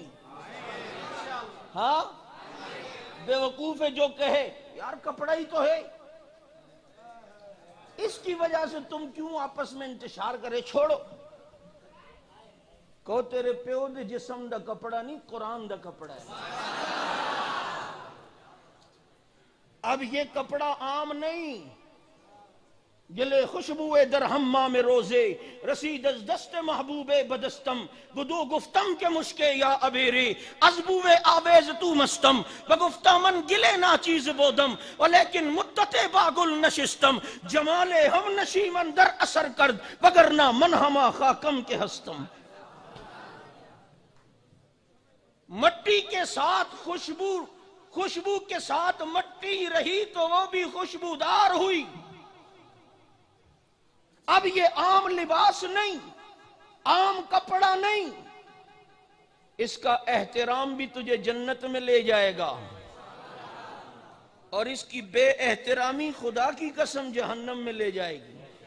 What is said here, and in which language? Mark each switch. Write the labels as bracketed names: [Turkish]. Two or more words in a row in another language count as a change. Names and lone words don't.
[Urdu] ہاں بے وقوف ہے جو کہے یار کپڑا ہی تو ہے، اس کی وجہ سے تم کیوں آپس میں انتشار کرے؟ چھوڑو، کہو [Punjabi] تیرے پیو دے جسم دا کپڑا نہیں، قرآن دا کپڑا ہے۔ [Urdu] اب یہ کپڑا عام نہیں، [Persian] گلے خوشبوئے در حمام روزے، رسید از دست محبوب بدستم، بدو گفتم کے مشکے یا ابیرے، از بوئے آویز تو مستم، بگفتہ من گلے نا چیز بودم، ولیکن مدت باگل نشستم، جمال ہم نشی من در اثر کرد، وگرنہ من ہما خاکم کے ہستم۔ [Urdu] مٹی کے ساتھ خوشبو کے ساتھ مٹی رہی تو وہ بھی خوشبودار ہوئی۔ اب یہ عام لباس نہیں، عام کپڑا نہیں، اس کا احترام بھی تجھے جنت میں لے جائے گا، اور اس کی بے احترامی خدا کی قسم جہنم میں لے جائے گی۔